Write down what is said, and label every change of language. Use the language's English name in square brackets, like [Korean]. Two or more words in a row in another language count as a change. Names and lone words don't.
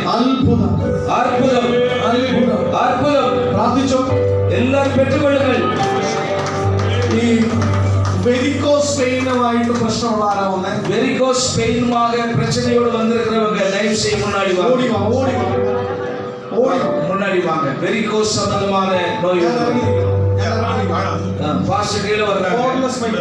[Malayalam] അത്ഭുതം [Tamil] அற்புதம் [Malayalam] അത്ഭുതം. [Tamil] அற்புதம். [Malayalam] പ്രാർത്ഥിച്ചോ? [Tamil] எல்லாரும் பெற்றுக்கொள்ளுங்கள். [Malayalam] ഈ [English] varicose pain [Malayalam] പ്രശ്നമുള്ള ആരാ വന്നേ? [English] varicose pain [Tamil] பிரச்சனையோடு வந்திருக்கிறவங்க தயவு செய்து முன்னாடி வாங்க. [Malayalam] ഓടി വാ, ഓടി വാ, ഓടി വാ. [Tamil] முன்னாடி வாங்க. வெரிகோஸ் சம்பந்தமான நோய் [Malayalam] ഞാൻ ഇറങ്ങി നിൽക്കാം. ഞാൻ ഇറങ്ങി നിൽക്കാം. [Tamil] பாஸ்டர் கீழே வர்றாங்க. [English] Cordless mic.